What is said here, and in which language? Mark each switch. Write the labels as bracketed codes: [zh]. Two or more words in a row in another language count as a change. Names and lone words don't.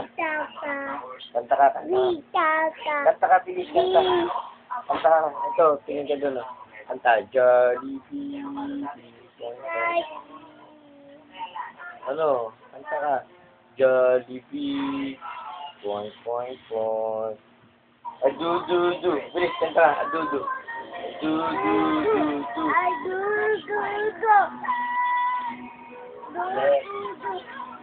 [tl] Kanta ka, kanta. Kanta ka, bilis, kanta. Kanta ka, ito, tingin ka doon. Kanta, Jollibee. Ano, kanta ka. [en] Jollibee. Point, point, point. Adu-du-du. [tl] Bilis, kanta ka, adu-du. Du-du-du-du. Aduh,